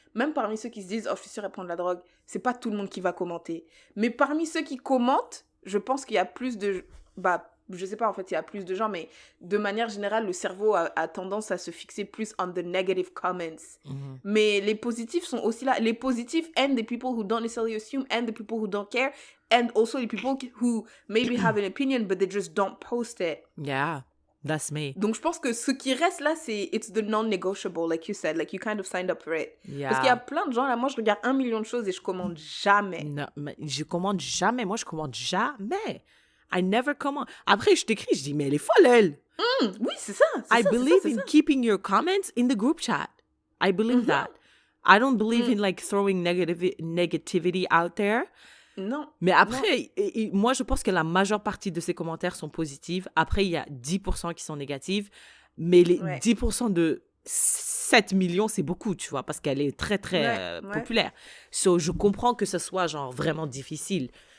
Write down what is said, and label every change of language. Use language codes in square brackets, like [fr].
[fr] Même parmi ceux qui se disent, je suis sûre elle prend de la drogue, c'est pas tout le monde qui va commenter. Mais parmi ceux qui commentent, je pense qu'il y a plus de... je sais pas, en fait, il y a plus de gens, mais de manière générale, le cerveau a tendance à se fixer plus [en] on the negative comments. [fr] Mais les positifs sont aussi là. Les positifs [en] and the people who don't necessarily assume and the people who don't care and also the people who maybe have an opinion but they just don't post it. Yeah, that's me. [fr] Donc, je pense que ce qui reste là, c'est [en] it's the non-negotiable, like you said. Like, you kind of signed up for it. Yeah. [fr] Parce qu'il y a plein de gens, là, moi, je regarde 1 million de choses et je commande jamais. Non, mais je commande jamais. Moi, je commande jamais. [en] I never command. [fr] Après, je t'écris, je dis, mais elle est folle, elle. Oui, c'est ça. [en] I believe in keeping your comments in the group chat. I believe that. I don't believe in like throwing negativity out there. [fr] Non. Mais après, moi, je pense que la majeure partie de ces commentaires sont positifs. Après, il y a 10% qui sont négatifs. Mais les 10% de 7 millions, c'est beaucoup, tu vois, parce qu'elle est très, très populaire. So, je comprends que ce soit genre vraiment difficile.